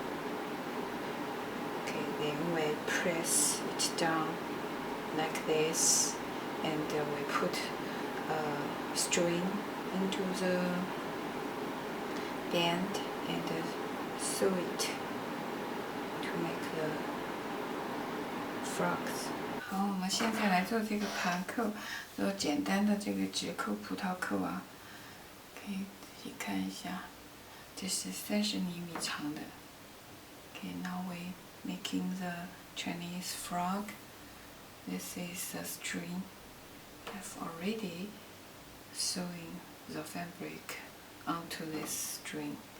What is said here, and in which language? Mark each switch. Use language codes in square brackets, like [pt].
[en] Okay, then we press it down like this, and we put a string into the band and sew it to make the frogs. [zh] 好，我们现在来做这个盘扣，做简单的这个直扣葡萄扣啊，可以自己看一下，这是30厘米长的。 [en] Okay, now we making the Chinese frog. This is the string. I've already sewing the fabric onto this string.